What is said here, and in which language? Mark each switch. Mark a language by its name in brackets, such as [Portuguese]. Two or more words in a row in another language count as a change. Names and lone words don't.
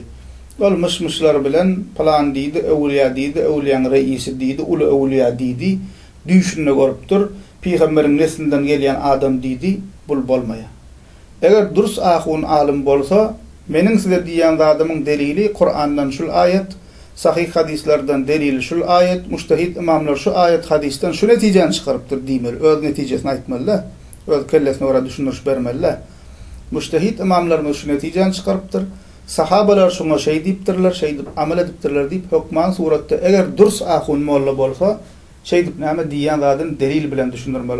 [Turkmen] Ol mışmışlar bilen plan diýdi, öwliýa diýdi, öwliýaň reisi diýdi, uly öwliýa diýdi, düşünne görüpdir, peýgamberiň neslinden gelýän adam diýdi, bul bolmaýar. Eger durus ahun alim bolsa, meniň size diýen zadymyň delili Kur'andan şul ayet, sahih hadislerden delili şul ayet, mujtahid imamlar şu ayet hadisten şu netijeni çykarypdyr diýmeli, öz netijesini aýtmalylar, öz kellesine ora düşünüş bermeliler. Mujtahid imamlarymyz şu netijeni çykarypdyr. Sahabalar şuna şey diýipdirler, şey diýip amel edipdirler diýip hukman suratda eger durs ahun molla bolsa, şey diýip näme diýen zadyny delil bilen düşündirmeli.